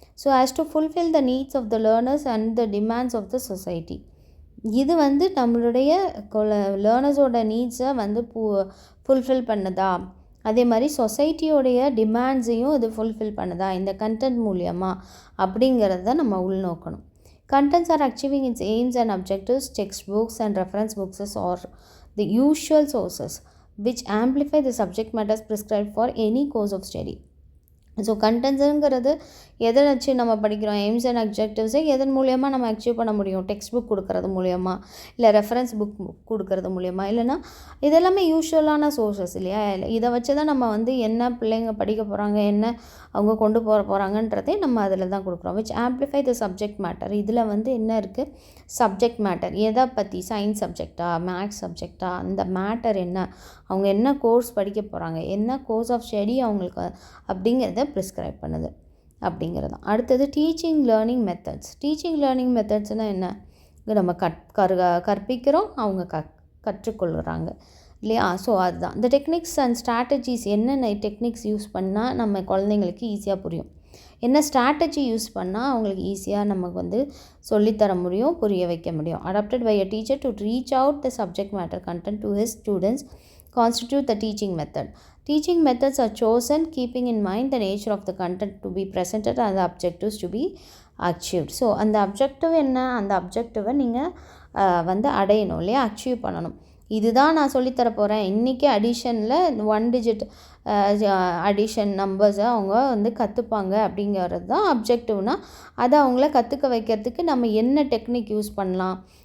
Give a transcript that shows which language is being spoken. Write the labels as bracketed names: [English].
[English] So as to fulfil the needs of the learners and the demands of the society. [Tamil] இது வந்து நம்மளுடைய லேர்னர்ஸோட நீட்ஸை வந்து fulfil பண்ணுதா, அதே மாதிரி சொசைட்டியோடைய டிமாண்ட்ஸையும் இது ஃபுல்ஃபில் பண்ணுதா இந்த கண்டென்ட் மூலியமாக அப்படிங்கிறத நம்ம உள்நோக்கணும். [English] Contents are achieving its aims and objectives. Textbooks and reference books are the usual sources which amplify the subject matters prescribed for any course of study. [Tamil] So கண்டென்ட்ஸுங்கிறது எதை வச்சு நம்ம படிக்கிறோம், எய்ம்ஸ் அண்ட் அப்ஜெக்டிவ்ஸை எதன் மூலியமாக நம்ம அச்சீவ் பண்ண முடியும், டெக்ஸ்ட் புக் கொடுக்கறது மூலயமா, இல்லை ரெஃபரன்ஸ் புக் கொடுக்கறது மூலயமா, இல்லைனா இதெல்லாமே யூஷுவலான சோர்ஸஸ் இல்லையா. இதை வச்சு தான் நம்ம வந்து என்ன பிள்ளைங்க படிக்க போகிறாங்க, என்ன அவங்க கொண்டு போகிறாங்கன்றதே நம்ம அதில் தான் கொடுக்குறோம். [English] Which amplify the subject matter. [Tamil] இதில் வந்து என்ன இருக்குது, சப்ஜெக்ட் மேட்டர் எதை பற்றி, சயின்ஸ் சப்ஜெக்டா, மேக்ஸ் சப்ஜெக்டா, அந்த மேட்டர் என்ன, அவங்க என்ன கோர்ஸ் படிக்க போகிறாங்க, என்ன கோர்ஸ் ஆஃப் ஸ்டடி அவங்களுக்கு அப்படிங்கிறத ப்ரிஸ்கிரைப் பண்ணுது அப்படிங்கிறது தான். அடுத்தது teaching learning methods. Teaching learning மெத்தட்ஸ்னால் என்ன, நம்ம கற்பிக்கிறோம், அவங்க கற்றுக்கொள்கிறாங்க இல்லையா. ஸோ அதுதான் இந்த டெக்னிக்ஸ் அண்ட் ஸ்ட்ராட்டஜிஸ். என்னென்ன டெக்னிக்ஸ் யூஸ் பண்ணால் நம்ம குழந்தைங்களுக்கு ஈஸியாக புரியும், என்ன ஸ்ட்ராட்டஜி யூஸ் பண்ணால் அவங்களுக்கு ஈஸியாக நமக்கு வந்து சொல்லித்தர முடியும், புரிய வைக்க முடியும். [English] Adapted by a teacher to reach out the subject matter content to his students constitute the teaching method. Teaching methods are chosen keeping in mind the nature of the content to be presented and the objectives to be achieved. [Tamil] So அந்த objective என்ன, அந்த அப்ஜெக்டிவை நீங்கள் வந்து அடையணும் இல்லையா, achieve பண்ணணும். இதுதான் நான் சொல்லித்தர போகிறேன் இன்றைக்கி. அடிஷனில் 1 digit அடிஷன் நம்பர்ஸை அவங்க வந்து கற்றுப்பாங்க அப்படிங்கிறது தான் அப்ஜெக்டிவ்னால், அதை அவங்கள கற்றுக்க வைக்கிறதுக்கு நம்ம என்ன டெக்னிக் யூஸ் பண்ணலாம்.